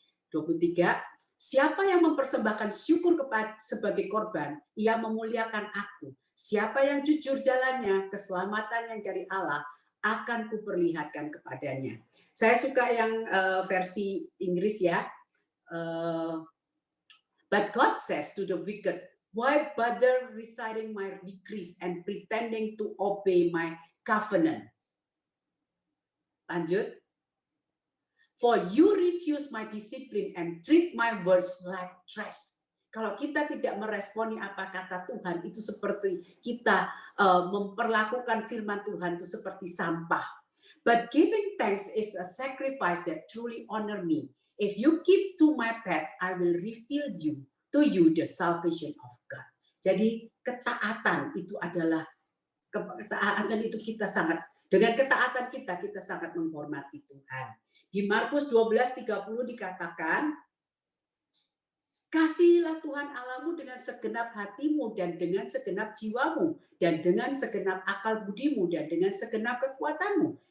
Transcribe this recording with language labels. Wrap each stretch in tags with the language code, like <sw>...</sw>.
<id>23, siapa yang mempersembahkan syukur sebagai korban, ia memuliakan aku. Siapa yang jujur jalannya, keselamatan yang dari Allah, akan kuperlihatkan kepadanya. Saya suka yang versi Inggris ya.</id> <en>But God says to the wicked, why bother reciting my decrees and pretending to obey my covenant? Lanjut. For you refuse my discipline and treat my words like trash.</en> <id>Kalau kita tidak meresponi apa kata Tuhan, itu seperti kita memperlakukan firman Tuhan itu seperti sampah.</id> <en>But giving thanks is a sacrifice that truly honor me. If you keep to my path, I will reveal to you the salvation of God.</en> <id>Jadi ketaatan itu adalah ketaatan itu kita sangat, dengan ketaatan kita sangat menghormati Tuhan. Di Markus 12:30 dikatakan, kasihilah Tuhan Allahmu dengan segenap hatimu dan dengan segenap jiwamu dan dengan segenap akal budimu dan dengan segenap kekuatanmu.</id>